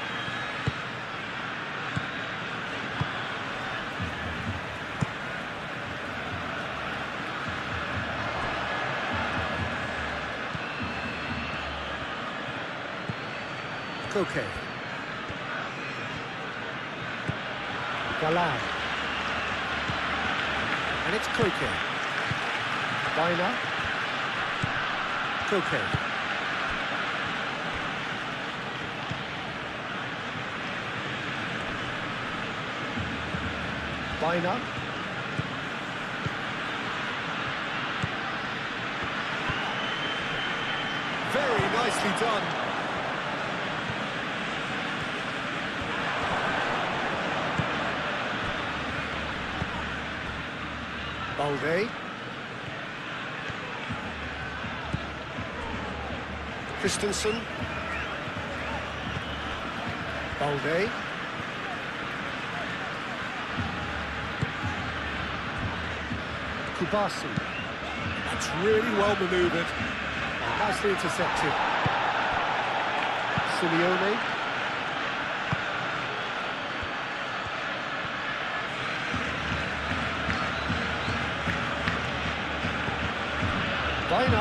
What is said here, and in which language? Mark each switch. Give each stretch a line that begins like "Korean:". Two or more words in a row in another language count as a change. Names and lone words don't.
English: Koke. Galán. And it's Koke. Baina. Koke. Baina. Very nicely done. Balde. Christensen. Balde. Kubasi. That's really well manoeuvred. Nicely intercepted. Simeone. Baina.